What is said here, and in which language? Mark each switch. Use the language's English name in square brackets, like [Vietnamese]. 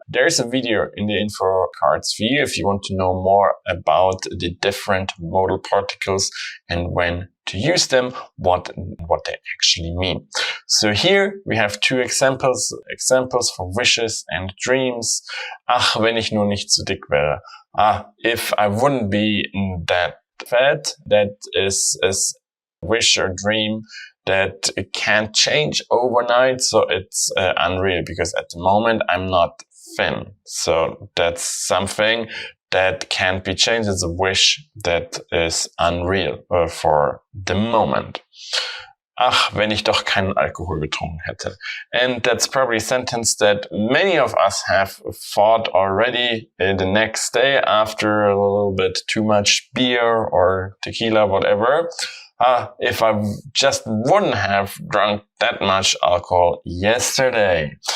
[English] There's a video in the info cards for you if you want to know more about the different modal particles and when to use them, what they actually mean. So here we have two examples for wishes and dreams. [German] Ach, wenn ich nur nicht zu dick wäre. [English] If I wouldn't be that fat, that is a wish or dream that it can't change overnight, so it's unreal, because at the moment I'm not thin. So that's something that can't be changed. It's a wish that is unreal for the moment. [German] Ach, wenn ich doch keinen Alkohol getrunken hätte. [English] And that's probably a sentence that many of us have thought already the next day after a little bit too much beer or tequila, whatever. If I just wouldn't have drunk that much alcohol yesterday.